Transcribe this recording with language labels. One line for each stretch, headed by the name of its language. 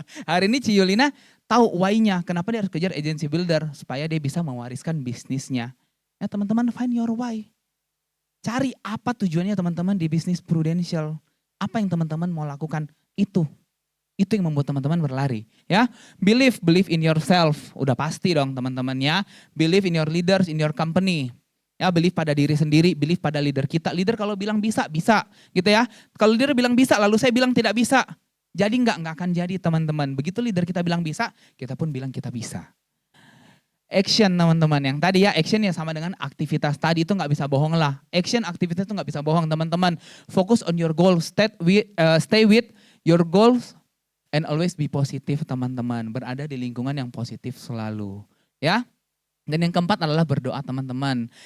Indonesian: Hari ini Ci Yulina tahu why-nya, kenapa dia harus kejar agency builder supaya dia bisa mewariskan bisnisnya. Ya teman-teman,
English: find your why.
Indonesian: Cari apa tujuannya teman-teman di bisnis prudential. Apa yang teman-teman mau lakukan itu. Itu yang membuat teman-teman berlari. Ya,
English: believe in yourself.
Indonesian: Udah pasti dong teman-teman ya.
English: Believe in your leaders, in your company.
Indonesian: Ya, believe pada diri sendiri, believe pada leader kita. Leader kalau bilang bisa, bisa gitu ya. Kalau leader bilang bisa, lalu saya bilang tidak bisa. Jadi enggak akan jadi teman-teman. Begitu leader kita bilang bisa, kita pun bilang kita bisa. Action teman-teman, yang tadi ya action ya sama dengan aktivitas tadi itu nggak bisa bohong lah. Action aktivitas itu nggak bisa bohong teman-teman.
English: Focus on your goals, stay with your goals and always be positive
Indonesian: teman-teman. Berada di lingkungan yang positif selalu, ya. Dan yang keempat adalah berdoa teman-teman.